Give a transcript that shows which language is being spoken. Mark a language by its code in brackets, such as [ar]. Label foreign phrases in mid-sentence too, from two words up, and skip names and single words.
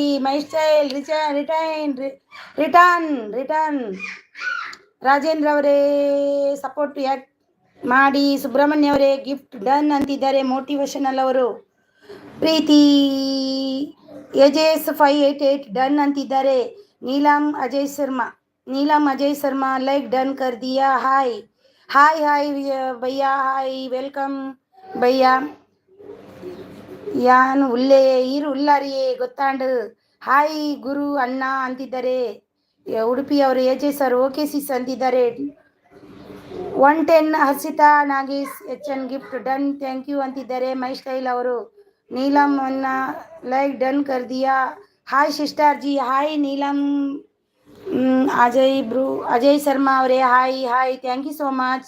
[kn] ಮೈ ಸ್ಟೈಲ್ ರಿಟರ್ನ್ ರಾಜೇಂದ್ರ ಅವರೇ ಸಪೋರ್ಟ್ ಯಾಕೆ ಮಾಡಿ. ಸುಬ್ರಹ್ಮಣ್ಯ ಅವರೇ [en] gift done [kn] ಅಂತಿದ್ದಾರೆ ಮೋಟಿವೇಶನಲ್ ಅವರು. ಪ್ರೀತಿ ಎಜೆಸ್ 588 ಡನ್ ಅಂತಿದ್ದಾರೆ. [hi] ನೀಲಂ ಅಜಯ್ ಶರ್ಮಾ [en] like done [hi] कर दिया. [en] hi bhaiya hi welcome bhaiya. [tcy] ಯಾನು ಉಲ್ಲೇ ಈರು ಉಲ್ಲಾರಿಯೇ ಗೊತ್ತಾಂಡು. [kn] ಹಾಯ್ ಗುರು ಅಣ್ಣ ಅಂತಿದ್ದಾರೆ. ಉಡುಪಿ ಅವರು ಎಜೆ ಸರ್ [en] okay sis [kn] ಅಂತಿದ್ದಾರೆ. 110 ಹರ್ಷಿತಾ ನಾಗೇಶ್ HN [en] gift done thank you [kn] ಅಂತಿದ್ದಾರೆ. ಮೈ ಸ್ಟೈಲ್ ಅವರು. ನೀಲಂ ಅನ್ನ [en] like done [hi] कर दिया. [en] hi sister ji. [kn] ಹಾಯ್ ನೀಲಂ ಅಜಯ್ ಶರ್ಮಾ ಅವರೇ [en] hi thank you so much.